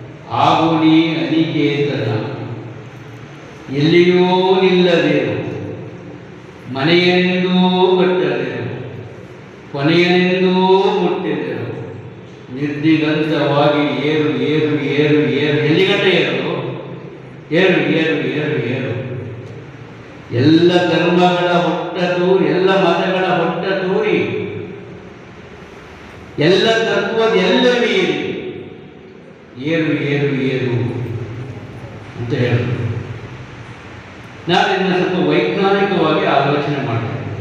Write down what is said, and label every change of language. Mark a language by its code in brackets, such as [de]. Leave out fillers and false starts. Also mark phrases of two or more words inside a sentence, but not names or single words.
[kn] ಆಗುನಿ ಅನಿಕೇತನ ಎಲ್ಲಿಯೂ ನಿಲ್ಲದಿರು, ಮನೆಯೆಂದೂ ಕಟ್ಟದಿರು, ಕೊನೆಯನೆಂದೂ ಮುಟ್ಟಿದರು, ನಿರ್ದಿಗಂತವಾಗಿ ಏರು ಏರು ಏರು ಏರು. ಎಲ್ಲಿಗಂಟ ಏರು? ಏರು ಏರು ಏರು ಏರು. ಎಲ್ಲ ಧರ್ಮಗಳ ಹೊಟ್ಟ ತೂರಿ, ಎಲ್ಲ ಮತಗಳ ಹೊಟ್ಟ ತೂರಿ, ಎಲ್ಲ ತತ್ವದ ಎಲ್ಲ ಮೀರಿ ಏರು ಏರು ಏರು ಅಂತ ಹೇಳಿದ್ರು. ನಾನು ಇದನ್ನು ಸ್ವಲ್ಪ ವೈಜ್ಞಾನಿಕವಾಗಿ ಆಲೋಚನೆ ಮಾಡ್ತೇನೆ.